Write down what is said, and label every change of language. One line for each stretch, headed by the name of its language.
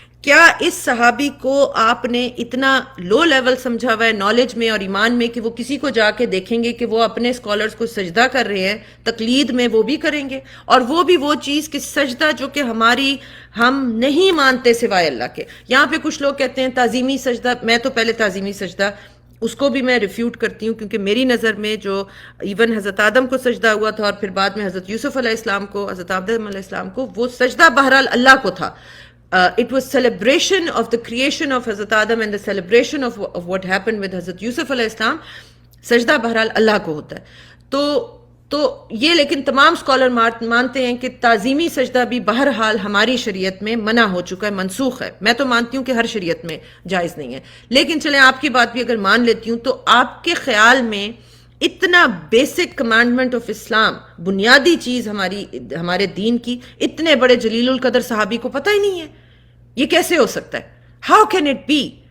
Urdu: کیا اس صحابی کو آپ نے اتنا لو لیول سمجھا ہوا ہے نالج میں اور ایمان میں کہ وہ کسی کو جا کے دیکھیں گے کہ وہ اپنے اسکالرز کو سجدہ کر رہے ہیں، تقلید میں وہ بھی کریں گے، اور وہ بھی وہ چیز کہ سجدہ جو کہ ہم نہیں مانتے سوائے اللہ کے. یہاں پہ کچھ لوگ کہتے ہیں تعظیمی سجدہ. میں تو پہلے تعظیمی سجدہ اس کو بھی میں ریفیوٹ کرتی ہوں، کیونکہ میری نظر میں جو ایون حضرت آدم کو سجدہ ہوا تھا اور پھر بعد میں حضرت یوسف علیہ السلام کو، حضرت آدم علیہ السلام کو، وہ سجدہ بہرحال اللہ کو تھا.
English: It was celebration of the creation of Hazrat Adam and the celebration of what happened with Hazrat Yusuf علیہ السلام. سجدہ بہرحال اللہ کو ہوتا ہے.
Urdu: تو یہ لیکن تمام اسکالر مانتے ہیں کہ تعظیمی سجدہ بھی بہرحال ہماری شریعت میں منع ہو چکا ہے، منسوخ ہے. میں تو مانتی ہوں کہ ہر شریعت میں جائز نہیں ہے، لیکن چلیں آپ کی بات بھی اگر مان لیتی ہوں تو آپ کے خیال میں اتنا بیسک کمانڈمنٹ آف اسلام، بنیادی چیز ہمارے دین کی، اتنے بڑے جلیل القدر صحابی کو پتہ ہی نہیں ہے؟ یہ کیسے ہو سکتا ہے؟ How can it be